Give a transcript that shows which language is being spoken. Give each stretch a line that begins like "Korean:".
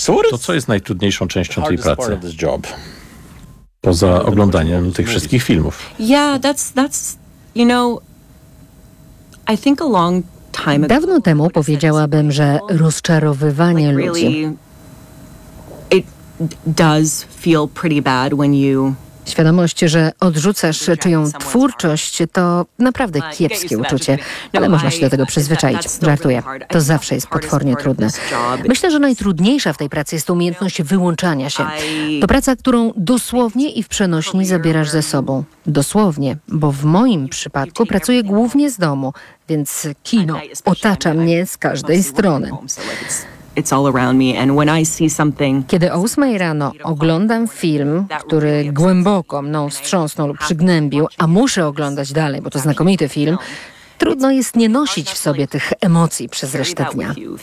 Polish: To co jest najtrudniejszą częścią tej pracy? Poza oglądaniem tych wszystkich filmów.
English: Yeah, that's you know, I think a long time ago.
Polish: Dawno temu powiedziałabym, że rozczarowywanie ludzi.
English: It does feel pretty bad when you.
Polish: Świadomość, że odrzucasz czyją twórczość, to naprawdę kiepskie uczucie, ale można się do tego przyzwyczaić. Żartuję. To zawsze jest potwornie trudne. Myślę, że najtrudniejsza w tej pracy jest umiejętność wyłączania się. To praca, którą dosłownie i w przenośni zabierasz ze sobą. Dosłownie, bo w moim przypadku pracuję głównie z domu, więc kino otacza mnie z każdej strony.
English: It's all around me, and when I see something.
Polish: Kiedy o 8 rano oglądam film, który głęboko mną wstrząsnął lub przygnębił, a muszę oglądać dalej, bo to znakomity film, trudno jest nie nosić w sobie tych emocji przez resztę dnia.